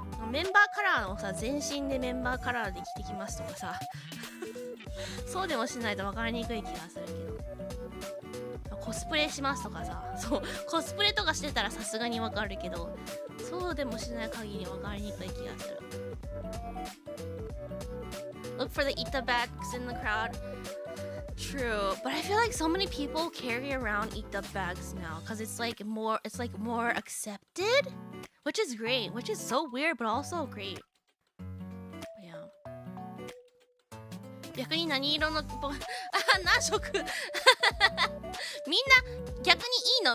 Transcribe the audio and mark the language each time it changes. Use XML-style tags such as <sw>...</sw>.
<ja>メンバーカラーのさ全身でメンバーカラーで着てきますとかさそうでもしないと分かりにくい気がするけど、コスプレしますとかさ、そうコスプレとかしてたらさすがに分かるけど、そうでもしない限り分かりにくい気がする。</ja> <en>Look for the Ita bags in the crowd. True, but I feel like so many people carry around Ita bags now because it's like more accepted, which is great, which is so weird but also great. Yeah.</en> <ja>逆に何色の何色みんな逆にいいの？</ja>